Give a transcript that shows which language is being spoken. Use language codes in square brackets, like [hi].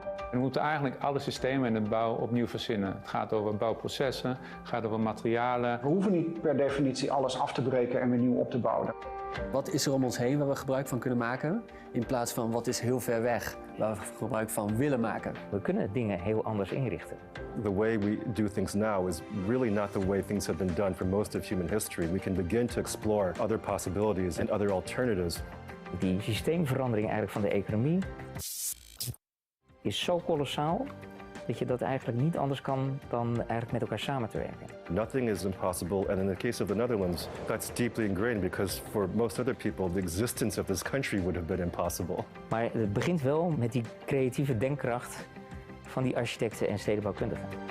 [nl] We moeten eigenlijk alle systemen in de bouw opnieuw verzinnen. Het gaat over bouwprocessen, het gaat over materialen. We hoeven niet per definitie alles af te breken en weer nieuw op te bouwen. Wat is er om ons heen waar we gebruik van kunnen maken? In plaats van wat is heel ver weg waar we gebruik van willen maken. We kunnen dingen heel anders inrichten. [en] The way we do things now is really not the way things have been done for most of human history. We can begin to explore other possibilities and other alternatives. [nl] Die systeemverandering eigenlijk van de economie is zo kolossaal dat je dat eigenlijk niet anders kan dan eigenlijk met elkaar samen te werken. [en] Nothing is impossible, and in the case of the Netherlands, that's deeply ingrained because for most other people, the existence of this country would have been impossible. [nl] Maar het begint wel met die creatieve denkkracht van die architecten en stedenbouwkundigen.